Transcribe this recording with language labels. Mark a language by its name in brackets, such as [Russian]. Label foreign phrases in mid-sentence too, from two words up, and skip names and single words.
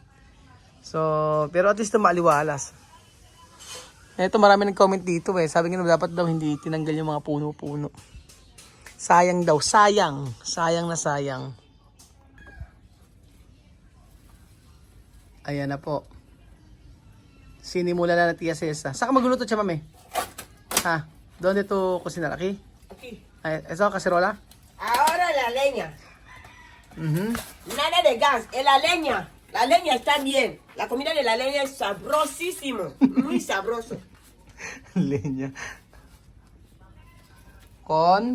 [Filipino] So pero at least maaliwalas. Ito marami nag-comment dito Sabi nga dapat daw hindi tinanggal yung mga puno-puno. Sayang daw, sayang na sayang. Ayan na po. Sinimula na Tia Cesa. Saan ka magluluto siya, mami? [Spanish] Ha? ¿Dónde tu cocinar? ¿Aquí? Aquí. ¿Eso cacerola? Ahora la leña. Nada de gas, es la leña. La leña está bien. La comida de la leña es sabrosísimo. Muy sabroso. Leña. Con